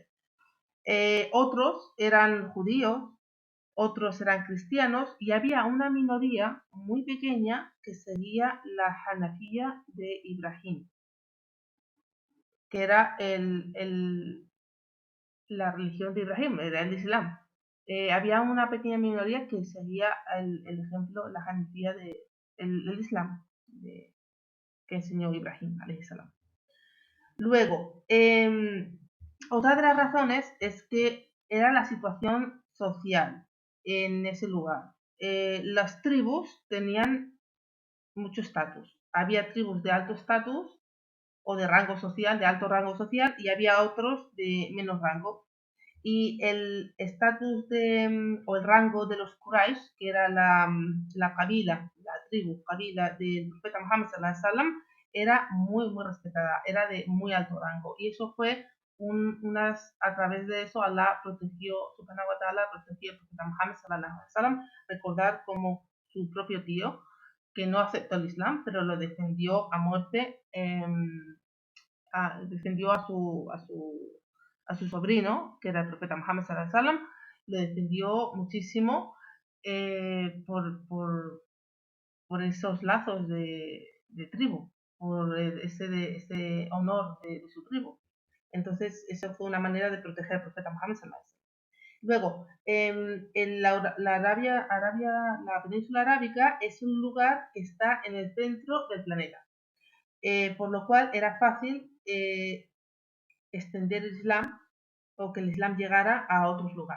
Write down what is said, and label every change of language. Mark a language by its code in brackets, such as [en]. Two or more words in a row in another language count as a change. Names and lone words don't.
[es] Otros eran judíos, otros eran cristianos, y había una minoría muy pequeña que seguía la Hanafía de Ibrahim. que era la religión de Ibrahim, era el Islam. Había una pequeña minoría que seguía el ejemplo, la hanifía el Islam que enseñó Ibrahim, [ar] عليه السلام. [es] Luego, otra de las razones es que era la situación social en ese lugar. Las tribus tenían mucho estatus. Había tribus de alto estatus o de rango social, de alto rango social, y había otros de menos rango. Y el estatus o el rango de los Quraysh, que era la kabila, la tribu, kabila del profeta Muhammad [ar] صلى الله عليه وسلم, [es] era muy, muy respetada, era de muy alto rango. Y eso fue a través de eso Allah protegió, [ar] سبحانه وتعالى, [es] protegió al profeta Muhammad [ar] صلى الله عليه وسلم. [es] Recordar como su propio tío, que no aceptó el Islam, pero lo defendió a muerte, defendió a su sobrino, que era el profeta Muhammad [ar] صلى الله عليه وسلم, [es] lo defendió muchísimo por esos lazos de tribu, por ese honor de su tribu. Entonces, eso fue una manera de proteger al profeta Muhammad [ar] صلى الله عليه وسلم. [es] Luego, la península arábica es un lugar que está en el centro del planeta, por lo cual era fácil extender el Islam o que el Islam llegara a otros lugares.